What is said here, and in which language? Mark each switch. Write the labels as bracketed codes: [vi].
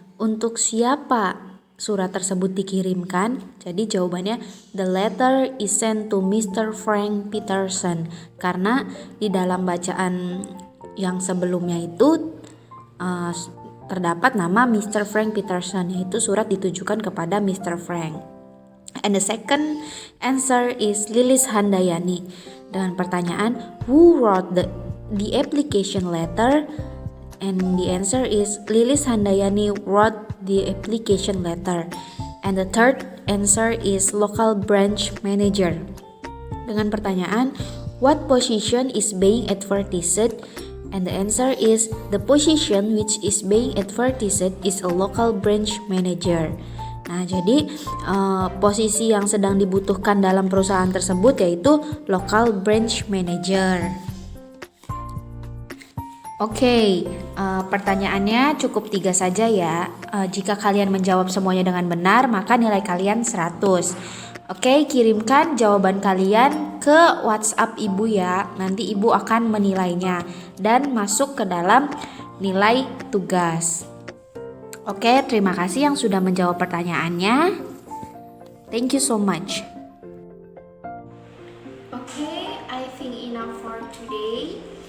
[id] Untuk siapa surat tersebut dikirimkan? Jadi jawabannya, [en] the letter is sent to Mr. [id] Frank Peterson. Karena di dalam bacaan yang sebelumnya itu terdapat nama Mr. Frank Peterson, yaitu surat ditujukan kepada Mr. Frank. [en] And the second answer is Lilis Handayani. [id] Dengan pertanyaan, [en] who wrote the application letter? And the answer is Lilis Handayani wrote the application letter. And the third answer is local branch manager. [id] Dengan pertanyaan, [en] what position is being advertised? And the answer is the position which is being advertised is a local branch manager. [id] Nah, jadi posisi yang sedang dibutuhkan dalam perusahaan tersebut yaitu local branch manager. Oke, pertanyaannya cukup 3 saja ya. Jika kalian menjawab semuanya dengan benar, maka nilai kalian 100. Oke, kirimkan jawaban kalian ke WhatsApp Ibu ya. Nanti Ibu akan menilainya dan masuk ke dalam nilai tugas. Oke, terima kasih yang sudah menjawab pertanyaannya. [en] Thank you so much. Oke, I think enough for today.